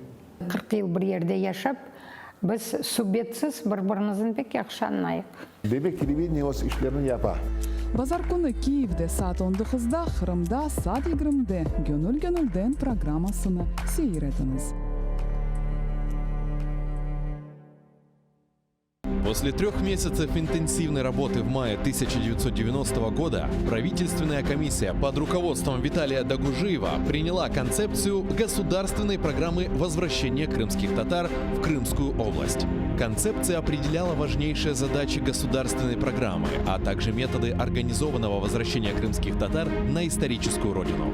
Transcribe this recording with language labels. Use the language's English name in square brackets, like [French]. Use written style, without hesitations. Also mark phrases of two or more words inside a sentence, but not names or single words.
[Crimean Tatar] 40 yıl bir yerde yaşap biz subyetsiz bir-birimizin pek yaxşı anlayıq. Demek televideniye o işlerini yapar. Bazar günü Kiyev'de saat 19'da, Kırım'da saat 20'de Gönül Gönül'den programmasını seyrediniz. [Russian] После 3 месяцев интенсивной работы в мае 1990 года правительственная комиссия под руководством Виталия Дагужиева приняла концепцию государственной программы возвращения крымских татар в Крымскую область. Концепция определяла важнейшие задачи государственной программы, а также методы организованного возвращения крымских татар на историческую родину.